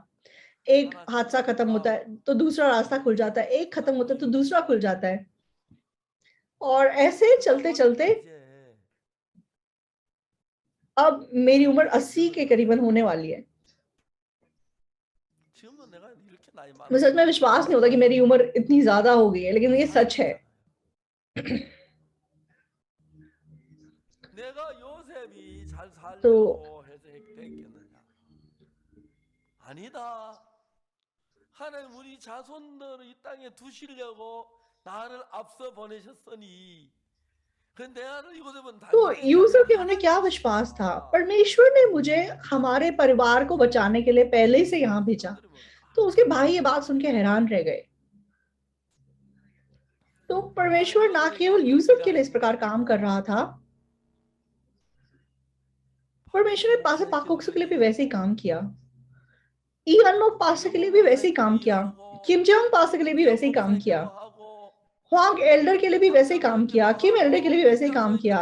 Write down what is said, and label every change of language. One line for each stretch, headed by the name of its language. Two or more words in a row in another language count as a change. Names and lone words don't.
Hindi: एक हादसा खत्म होता है तो दूसरा रास्ता खुल जाता है, एक खत्म होता है तो दूसरा खुल जाता है, और ऐसे चलते चलते अब मेरी उम्र 80 के करीबन होने वाली है। मुझे सच में विश्वास नहीं होता कि मेरी उम्र इतनी ज्यादा हो गई है, लेकिन ये सच है। तो
Korean: 하나님 우리 자손들을 이 땅에 두시려고 나를 앞서 보내셨으니
Hindi: तो यूसुफ के मन में क्या विश्वास था, परमेश्वर ने मुझे हमारे परिवार को बचाने के लिए पहले से यहाँ भेजा। तो उसके भाई ये बात सुन के हैरान रह गए। तो परमेश्वर ना केवल यूसुफ के लिए इस प्रकार काम कर रहा था, परमेश्वर ने पासे पाकोक्सु के लिए भी वैसे ही काम किया, ईअनमोक पासे के लिए भी वैसे ही काम किया, किम जोंग पासे के लिए भी वैसे ही काम किया, हुआंग एल्डर के लिए भी वैसे ही काम किया, किम एल्डर के लिए भी वैसे ही काम किया।